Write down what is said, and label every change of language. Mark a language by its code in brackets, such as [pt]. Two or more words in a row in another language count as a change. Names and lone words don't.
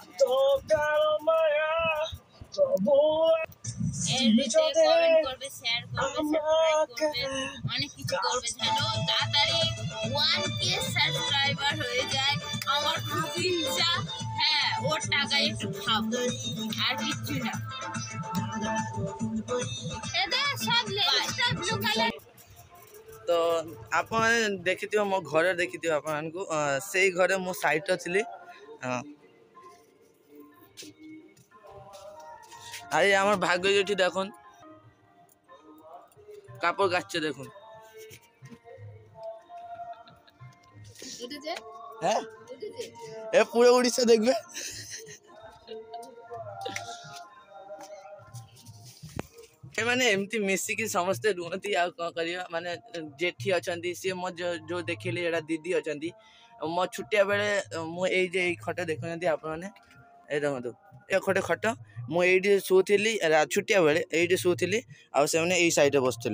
[bn] এর ভিতরে কমেন্ট করবে, শেয়ার করবে, সাবস্ক্রাইব করবে, অনেক কিছু করবে যেন তাড়াতাড়ি 1K সাবস্ক্রাইবার হয়ে যায়। আমার খুব ইচ্ছা, হ্যাঁ, ওর টাকায় একটু খাবো, আর কিচ্ছু না। এদের সব লেন্সটা [en] blue colour. [or] তো ଆପଣ ଦେଖିଥିବ ମୋ ଘରେ ଦେଖିଥିବ ଆପଣଙ୍କୁ ସେଇ ଘରେ ମୁଁ ସାଇଟ୍ ଥିଲି। [bn] আরে আমার ভাগ্য যেটি দেখুন, কাপড় কাচ্ছে দেখুন। হ্যাঁ, এ পুরো উড়িষ্যা দেখবে। [or] ଏମାନେ ଏମିତି ମିଶିକି ସମସ୍ତେ ରୁହନ୍ତି। ଆଉ କ'ଣ କରିବା, ମାନେ ଯେଠି ଅଛନ୍ତି ସିଏ ମୋ ଯୋଉ ଦେଖିଲି ଏଇଟା ଦିଦି ଅଛନ୍ତି। ମୋ ଛୁଟିଆ ବେଳେ ମୁଁ ଏଇ ଯେ ଏଇ ଖଟ ଦେଖୁଛନ୍ତି ଆପଣମାନେ, ଏଇ ଦେଖନ୍ତୁ ଏ ଖଟ ମୁଁ ଏଇଠି ଶୋଉଥିଲି ଛୁଟିଆ ବେଳେ, ଏଇଠି ଶୋଉଥିଲି ଆଉ ସେମାନେ ଏଇ ସାଇଡ଼୍ରେ ବସୁଥିଲେ।